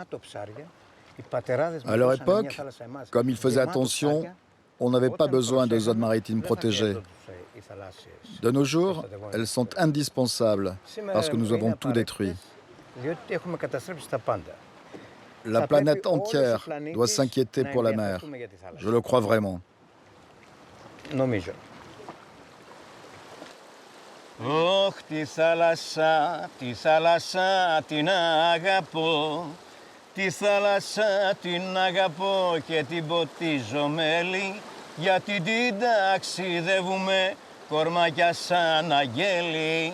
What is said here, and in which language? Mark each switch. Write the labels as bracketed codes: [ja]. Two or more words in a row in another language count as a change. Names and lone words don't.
[fr] À leur époque, comme ils faisaient attention, on n'avait pas besoin de zones maritimes protégées. De nos jours, elles sont indispensables parce que nous avons tout détruit. La planète entière doit s'inquiéter pour la mer. Je le crois vraiment. [el] Ωχ, τη θάλασσα την αγαπώ. Τη θάλασσα την αγαπώ και την ποτίζω μέλι, γιατί την ταξιδεύουμε κορμάκια σαν αγγέλη.